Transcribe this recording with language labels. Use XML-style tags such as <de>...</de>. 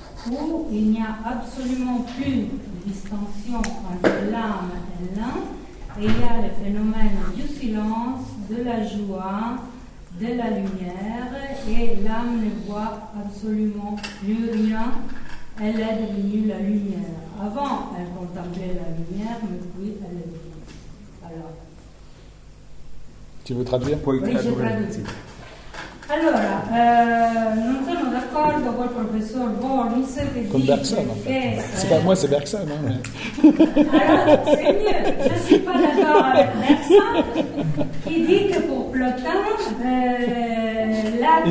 <fr>où il n'y a absolument plus de distinction entre l'âme et l'un, et il y a le phénomène du silence, de la joie, de la lumière, et l'âme ne voit absolument plus rien, elle est devenue la lumière. Avant, elle contemplait la lumière, mais puis elle est venue. Alors, tu veux traduire pour écrire? Oui, je traduis.</fr> <it>Allora, non sono d'accordo col professor Bornis che con dice Bergson, che...</it> <fr>C'est pas moi, c'est Bergson. Hein, mais... Alors, c'est mieux, je ne suis pas d'accord avec Bergson, qui dit que pour Plotin, l'âme...</fr>